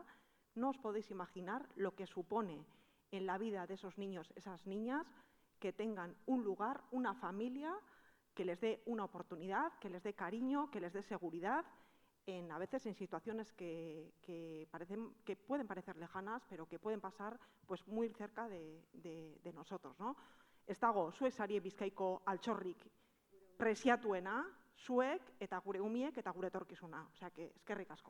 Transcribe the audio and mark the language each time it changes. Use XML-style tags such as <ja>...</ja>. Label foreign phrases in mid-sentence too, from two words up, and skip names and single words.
<es>No os podéis imaginar lo que supone en la vida de esos niños, esas niñas, que tengan un lugar, una familia que les dé una oportunidad, que les dé cariño, que les dé seguridad, a veces en situaciones que pueden parecer lejanas, pero que pueden pasar pues, muy cerca de nosotros, ¿no?</es> <eu>Ez dago, zuek sari Bizkaiko altxorrik preziatuena, zuek eta gure umiek eta gure etorkizuna.</eu> <es>Osea, que</es> <eu>eskerrik asko.</eu>